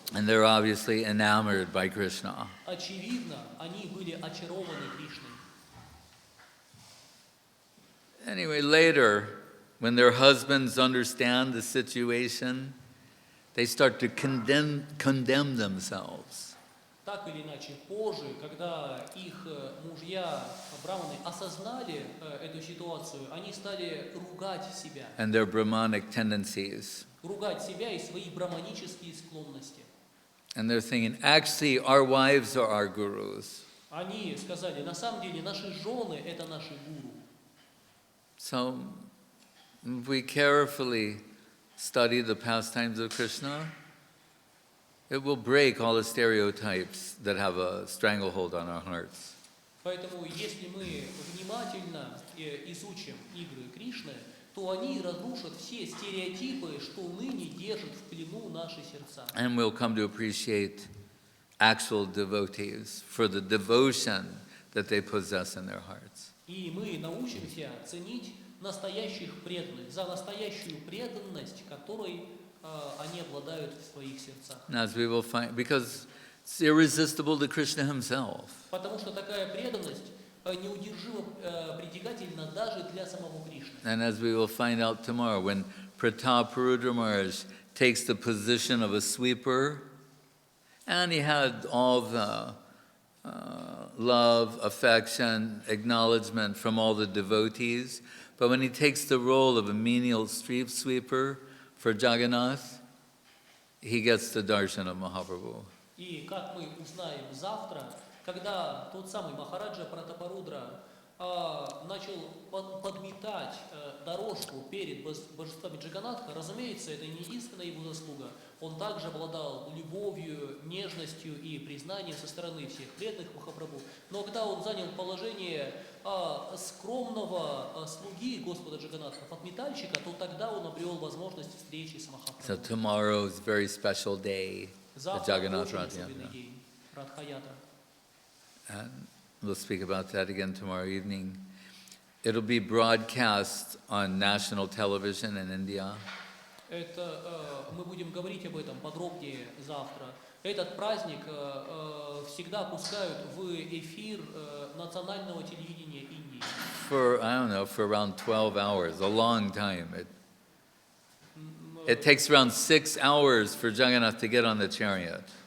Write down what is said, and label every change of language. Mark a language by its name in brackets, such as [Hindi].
[English] And they're obviously enamored by Krishna. [Russian] Очевидно, они были очарованы Кришной. [English] Anyway, later, when their husbands understand the situation, they start to condemn themselves. [Russian] Так или иначе, позже, когда их мужья, брахманы, осознали эту ситуацию, они стали ругать себя. [English] And their Brahmanic tendencies. [Russian] Ругать себя и свои брахманические склонности. [English] And they're thinking, actually, our wives are our gurus. [Russian] Они сказали, на самом деле, наши жены – это наши гуру. [English] So, if we carefully study the pastimes of Krishna, it will break all the stereotypes that have a stranglehold on our hearts. [Russian] Поэтому, если мы внимательно изучим игры Кришны, то они разрушат все стереотипы, что ныне держат в плену наши сердца. [English] And we'll come to appreciate actual devotees for the devotion that they possess in their hearts. [Russian] И мы научимся ценить настоящих преданных за настоящую преданность, которой они обладают в своих сердцах. [English] As we will find, because it's irresistible to Krishna himself. [Russian] Потому что такая преданность неудержимо притягательна даже для самого Кришны. [English] And as we will find out tomorrow, when Prataparudra Maharaj takes the position of a sweeper, and he had all the love, affection, acknowledgement from all the devotees, but when he takes the role of a menial street sweeper for Jagannath, he gets the darshan of Mahaprabhu. [Russian] И как мы узнаем завтра, когда тот самый Махараджа Пратапарудра начал подметать дорожку перед божествами Джаганатха, разумеется, это не единственная его заслуга. Он также обладал любовью, нежностью и признанием со стороны всех преданных Махапрабху. Но когда он занял положение скромного слуги Господа Джаганатха, подметальщика, то тогда он обрел возможность встречи с Махапрабху. [English] So tomorrow is a very special day, the [Russian] Завтра [English] Jagannath [Russian] очень [English] Rath [Russian] особенный [English] Yatra. [Russian] день, Радха-ятра. [English] And we'll speak about that again tomorrow evening. It'll be broadcast on national television in India. [Russian] Мы будем говорить об этом подробнее завтра. Этот праздник всегда пускают в эфир национального телевидения Индии. [English] For, I don't know, for around 12 hours, a long time. It takes around 6 hours for Jagannath to get on the chariot.